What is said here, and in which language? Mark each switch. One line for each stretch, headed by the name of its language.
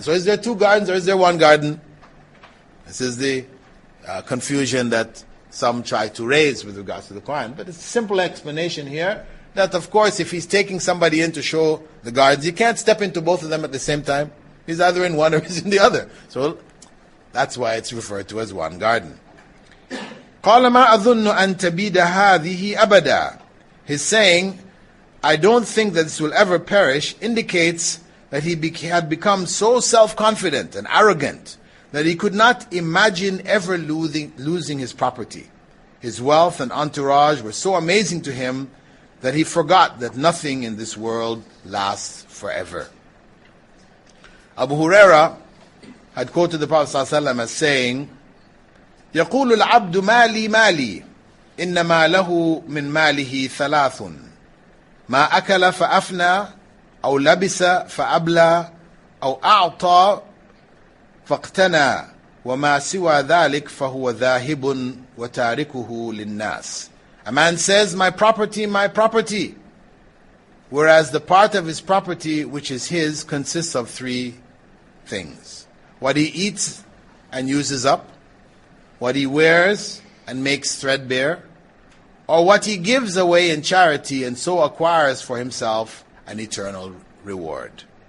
English: So is there two gardens or is there one garden? This is the confusion that some try to raise with regards to the Quran. But it's a simple explanation here that, of course, if he's taking somebody in to show the gardens, he can't step into both of them at the same time. He's either in one or he's in the other. So that's why it's referred to as one garden.
Arabic: قَالَ مَا أَظُنُّ أَن تَبِيدَ هَذِهِ أَبَدًا.
English: His saying, I don't think that this will ever perish, indicates that he had become so self-confident and arrogant that he could not imagine ever losing his property. His wealth and entourage were so amazing to him that he forgot that nothing in this world lasts forever. Abu Huraira had quoted the Prophet ﷺ as saying,
Arabic: يقول العبد مالي مالي إنما له من ماله ثلاث ما أكل فأفنى أو لبس فأبلى أو أعطى فاقتنى وما سوى ذلك فهو ذاهب وتاركه للناس.
English: A man says, my property, whereas the part of his property which is his consists of three things: what he eats and uses up, what he wears and makes threadbare, or what he gives away in charity and so acquires for himself an eternal reward.